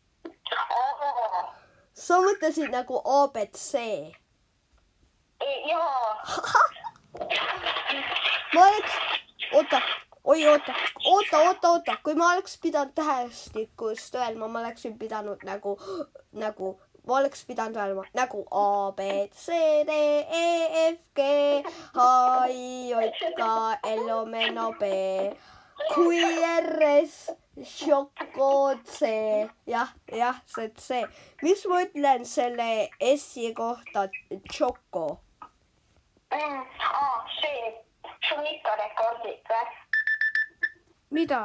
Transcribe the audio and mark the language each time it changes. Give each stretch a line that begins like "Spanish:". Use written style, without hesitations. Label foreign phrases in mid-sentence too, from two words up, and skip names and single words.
Estonian: Sa mõtlesid nagu ABC. Jaa. Ma oleks... Oota. Kui ma oleks pidanud tähestikust öelma, ma oleksin pidanud nagu oleks pidanud olema nagu A, B, C, D, E, F, G, H, I, J, K, L, O, M, N, O, P, Q, R, S, Choco, C. jah, see C. Miks ma ütlen selle S-i kohta Choco? see. Sul ikka rekordid või? Mida?